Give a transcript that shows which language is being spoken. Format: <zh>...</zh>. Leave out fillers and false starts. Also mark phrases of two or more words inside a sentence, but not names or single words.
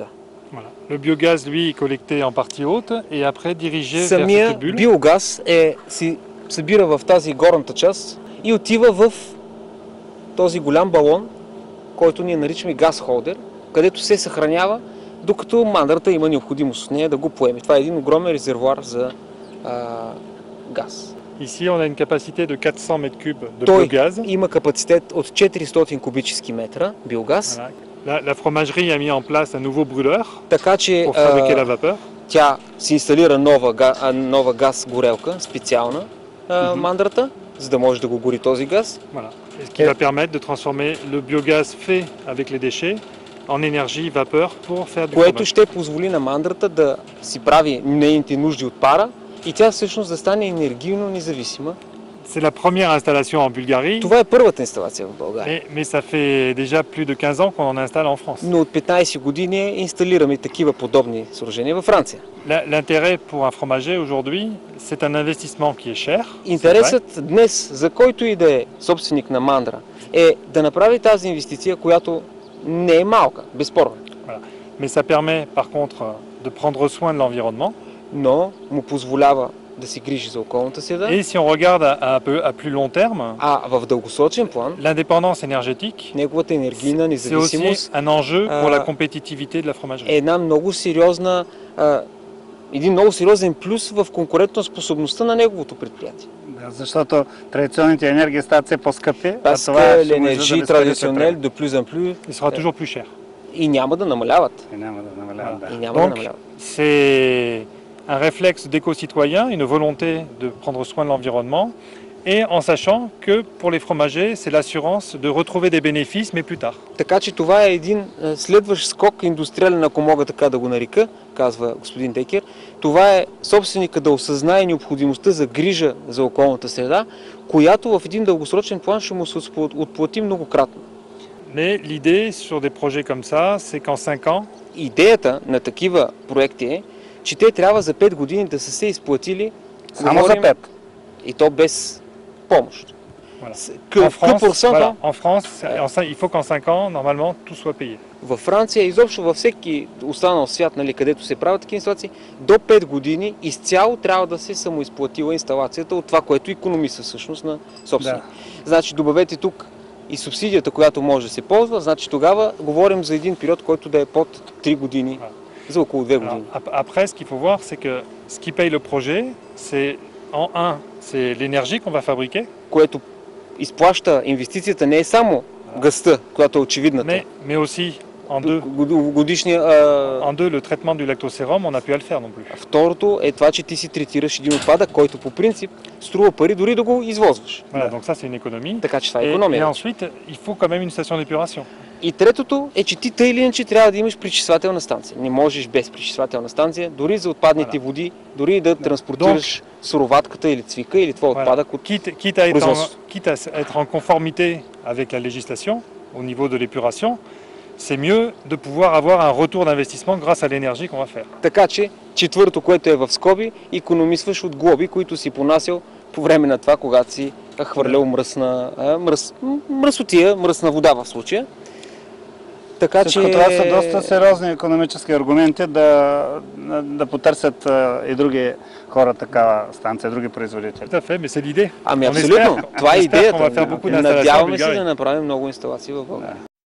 <fr>Voilà. Le biogaz, lui, est collecté en partie haute et après dirigé vers</fr> <bg>Самия</bg> <fr>cette bulle.</fr> <bg>биогаз си събира в тази горната част и отива в този голям балон, който ние наричаме</bg> <en>gas holder,</en> <bg>където се съхранява, докато мандрата има необходимост от нея да го поеме. Това е един огромен резервоар за газ.</bg> <fr>Ici, on a une capacité de 400 m3 de</fr> <bg>Той</bg> <fr>biogaz.</fr> <bg>има капацитет от 400 кубически метра биогаз,</bg> <fr>Voilà. La fromagerie a mis en place un nouveau brûleur</fr> <bg>така че</bg> <fr>pour fabriquer la vapeur.</fr> <bg>тя се инсталира нова газ горелка, специална мандрата, за да може да го гори този газ.</bg> <fr>Voilà. Et ce qui va permettre de transformer le biogaz fait avec les déchets en énergie vapeur pour faire du</fr> <bg>Което</bg> <fr>fromage.</fr> <bg>ще позволи на мандрата да си прави нейните нужди от пара и тя всъщност да стане енергийно независима.</bg> <fr>C'est la première installation en Bulgarie,</fr> <bg>Това е първата инсталация в България.</bg> <fr>mais ça fait déjà plus de 15 ans qu'on en installe en France.</fr> <bg>Но от 15 години инсталираме такива подобни съоръжения във Франция.</bg> <fr>L'intérêt pour un fromager aujourd'hui, c'est un investissement qui est cher.</fr> <bg>Интересът днес, за който и да е собственик на мандра, е да направи тази инвестиция, която не е малка, безспорно.</bg> <fr>Voilà. Mais ça permet par contre de prendre soin de l'environnement.</fr> <bg>Но му позволява да се грижи за околната среда.</bg> <fr>Et si on regarde à plus long terme,</fr> <bg>А в дългосрочен план,</bg> <fr>l'indépendance énergétique,</fr> <bg>неговата енергийна</bg> <fr>c'est aussi</fr> <bg>независимост</bg> <fr>un enjeu pour la compétitivité de la fromagerie.</fr> <bg>е един много сериозен плюс в конкурентоспособността на неговото предприятие. Да, защото традиционните енергии стават все по-скъпи,</bg> <fr>Parce</fr> <bg>това</bg> <fr>que</fr> <bg>ще може</bg> <fr>l'énergie</fr> <bg>да</bg> <fr>traditionnelle de plus en plus Il sera toujours plus cher.</fr> <bg>и няма да намаляват. И няма да намаляват, да. И няма да</bg> <fr>Donc,</fr> <bg>намаляват.</bg> <fr>c'est un réflexe d'éco-citoyen, une volonté de prendre soin de l'environnement, et en sachant que pour les fromagers, c'est l'assurance de retrouver des bénéfices, mais plus tard.</fr> <bg>Така че това е един следващ скок индустриален, ако мога така да го нарека, казва господин Декер. Това е собственика да осъзнае необходимостта за грижа за околната среда, която в един дългосрочен план ще му се отплати многократно.</bg> <fr>Mais l'idée sur des projets comme ça, c'est qu'en 5 ans,</fr> <bg>Идеята на такива проекти е, че те трябва за 5 години да са се изплатили. Само за 5. И то без помощ.</bg> <fr>voilà. Que, En France, que pour 5 voilà, ans. en France, il faut qu'en 5 ans, normalement, tout soit payé.</fr> <bg>Във Франция, изобщо във всеки останал свят, нали, където се правят такива инсталации, до 5 години изцяло трябва да се самоизплатила инсталацията от това, което икономиса всъщност на собственика. Да. Значи добавете тук и субсидията, която може да се ползва, значи тогава говорим за един период, който да е под 3 години, за около 2 години.</bg> <fr>Après, ce qu'il faut voir, c'est que ce qui paye le projet, c'est en un, c'est l'énergie qu'on va fabriquer,</fr> <bg>Което изплаща инвестицията не е само гъста, която е очевидната.</bg> <fr>mais aussi en deux,</fr> <bg>Годишния...</bg> <fr>en deux, le traitement du lactosérum, on n'a pu à le faire non plus.</fr> <bg>Второто е това, че ти си третираш един отпадък, който по принцип струва пари дори да го извозваш.</bg> <fr>Voilà, donc ça c'est une économie.</fr> <bg>Така че това е</bg> <fr>Et</fr> <bg>икономия.</bg> <fr>ensuite, il faut quand même une station d'épuration.</fr> <bg>И третото е, че ти тъй или иначе трябва да имаш пречиствателна станция. Не можеш без пречиствателна станция, дори за отпадните води, дори да транспортираш суроватката или цвика или твой</bg> <fr>Voilà.</fr> <bg>отпадък от</bg> <fr>Quitte à</fr> <bg>производството.</bg> <fr>être en conformité avec la législation au niveau de l'épuration, c'est mieux de pouvoir avoir un retour d'investissement grâce à l'énergie qu'on va faire.</fr> <bg>Така че четвърто, което е в скоби, икономисваш от глоби, които си понасял по време на това, когато си хвърлял мръсотия, мръсна вода в случая. Така Всичко че... това са доста сериозни икономически аргументи да потърсят и други хора такава станция, други производители.</bg> <fr>Tout à fait, mais c'est l'idée.</fr> <bg>Ами</bg> <fr>On</fr> <bg>абсолютно,</bg> <fr>espère-</fr> <bg>това е</bg> <fr>on espère qu'on va</fr> <bg>идеята.</bg> <fr>faire beaucoup d'installations en</fr> <bg>Надяваме се</bg> <fr>Bulgarie.</fr> <bg>да направим много инсталации в България.</bg>